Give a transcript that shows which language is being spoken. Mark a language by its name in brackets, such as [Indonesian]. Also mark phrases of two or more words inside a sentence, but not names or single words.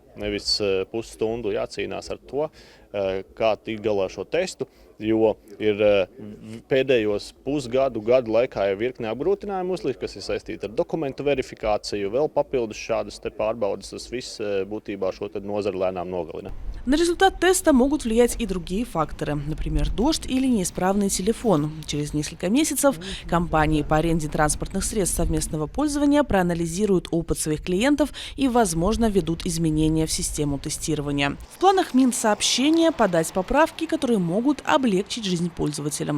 [Latvian] Nevis pusstundu jācīnās ar to, kā tikt galā šo testu, jo ir pēdējos gadu laikā jau virkne apgrūtinājumu uzlikt, kas ir saistīti ar dokumentu verifikāciju, vēl papildus šādas te pārbaudas, tas viss būtībā šo nozari lēnām nogalina. [Russian] На результат теста могут влиять и другие факторы, например, дождь или неисправный телефон. Через несколько месяцев компании по аренде транспортных средств совместного пользования проанализируют опыт своих клиентов и, возможно, введут изменения в систему тестирования. В планах Минсообщения подать поправки, которые могут облегчить жизнь пользователям.